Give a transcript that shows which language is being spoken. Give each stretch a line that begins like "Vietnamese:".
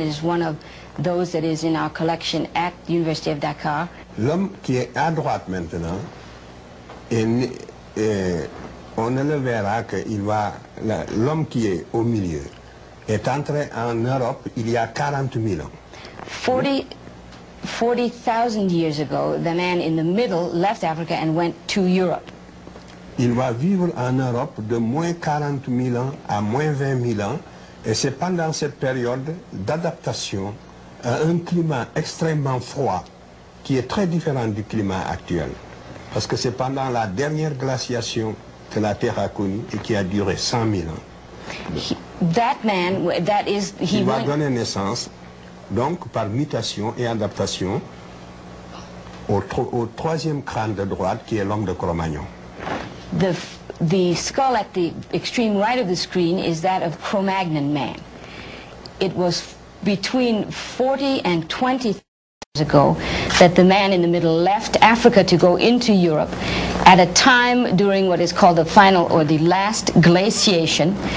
English: It is one of those that is in our collection at the University of Dakar.
French: L'homme qui est à droite maintenant, on ne le verra que l'homme qui est au milieu est entré en Europe il y a 40 000 ans.
English: 40,000 years ago, the man in the middle left Africa and went to Europe.
French: Il va vivre en Europe de moins 40 000 ans à moins 20 000 ans, et c'est pendant cette période d'adaptation à un climat extrêmement froid qui est très différent du climat actuel. Parce que c'est pendant la dernière glaciation que la Terre a connu et qui a duré 100 000 ans. Il va donner naissance, donc par mutation et adaptation, au troisième crâne de droite qui est l'homme de Cro-Magnon.
English: The skull at the extreme right of the screen is that of Cro-Magnon man. It was between 40 and 20 years ago that the man in the middle left Africa to go into Europe at a time during what is called the final or the last glaciation.